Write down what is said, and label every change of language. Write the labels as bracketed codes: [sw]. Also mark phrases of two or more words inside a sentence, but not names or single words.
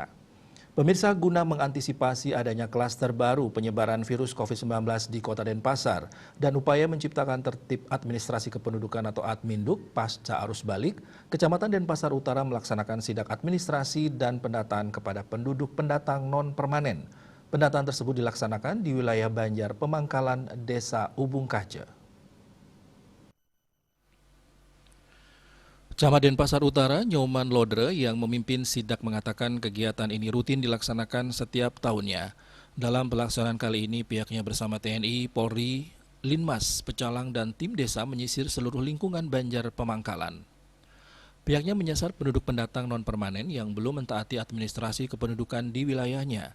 [id] Pemirsa, guna mengantisipasi adanya klaster baru penyebaran virus COVID-19 di Kota Denpasar dan upaya menciptakan tertib administrasi kependudukan atau Adminduk pasca arus balik, Kecamatan Denpasar Utara melaksanakan sidak administrasi dan pendataan kepada penduduk pendatang non-permanen. Pendataan tersebut dilaksanakan di wilayah Banjar Pemangkalan, Desa Ubung Kace. Camat Denpasar Utara, Nyoman Lodre, yang memimpin sidak mengatakan kegiatan ini rutin dilaksanakan setiap tahunnya. Dalam pelaksanaan kali ini, pihaknya bersama TNI, Polri, Linmas, Pecalang, dan tim desa menyisir seluruh lingkungan Banjar Pemangkalan. Pihaknya menyasar penduduk pendatang non-permanen yang belum mentaati administrasi kependudukan di wilayahnya.